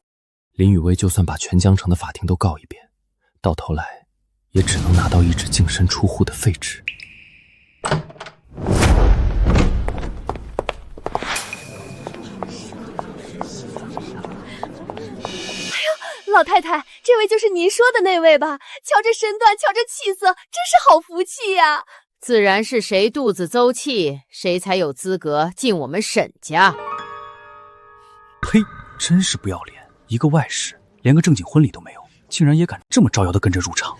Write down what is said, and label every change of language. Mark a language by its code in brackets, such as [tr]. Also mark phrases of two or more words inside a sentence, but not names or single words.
[zh] 林雨薇就算把全江城的法庭都告一遍，到頭來也只能拿到一紙淨身出戶的廢紙。老太太，這位就是您說的那位吧？瞧這身段，瞧這氣色，真是好福氣呀！自然是誰肚子鬃氣，誰才有資格進我們沈家。呸！真是不要臉，一個外室，連個正經婚禮都沒有，竟然也敢這麼招搖的跟着入場。